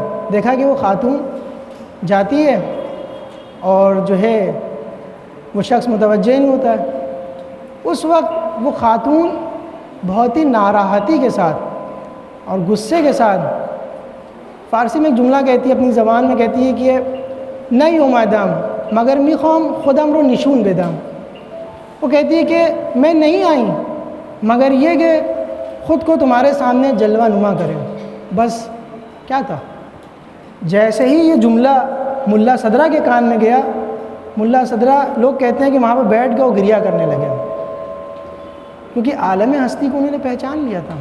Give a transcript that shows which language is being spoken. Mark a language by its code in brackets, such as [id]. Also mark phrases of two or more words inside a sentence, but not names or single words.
[ur] دیکھا کہ وہ خاتون جاتی ہے اور جو ہے وہ شخص متوجہ نہیں ہوتا ہے. اس وقت وہ خاتون بہت ہی ناراحتی کے ساتھ اور غصے کے ساتھ فارسی میں ایک جملہ کہتی ہے، اپنی زبان میں کہتی ہے کہ [fa] نہیں اومدم مگر میخوام خودم رو نشون بدم. [ur] وہ کہتی ہے کہ میں نہیں آئی مگر یہ کہ خود کو تمہارے سامنے جلوہ نما کریں. بس کیا تھا، جیسے ہی یہ جملہ ملا صدرہ کے کان میں گیا، ملا صدرہ لوگ کہتے ہیں کہ وہاں پہ بیٹھ کے وہ گریہ کرنے لگے، کیونکہ عالم ہستی کو انہوں نے پہچان لیا تھا.